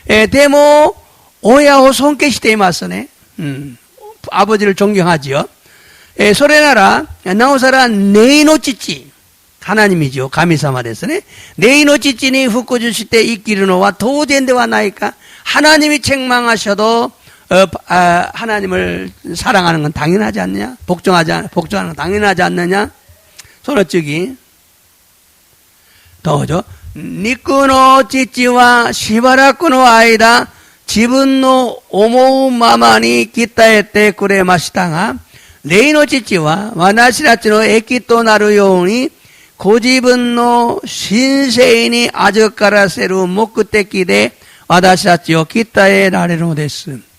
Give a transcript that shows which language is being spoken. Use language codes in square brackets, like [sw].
[ja] でも親を尊敬していますね. [ko] 아버지를 존경하지요. [ja] それならなおさら霊の父 [ko] 하나님이죠. [ja] 가미사마ですね. 霊の父に服従して生きるのは当然ではないか? [ko] 하나님이 책망하셔도 하나님을 사랑하는 건 당연하지 않느냐? 복종하는 건 당연하지 않느냐? 손어치기. 더죠. [ja] 肉の父はしばらくの間自分の思うままに鍛えてくれましたが、霊の父は私たちの益となるようにご自分の神聖に預からせる目的で私たちを鍛えられるのです。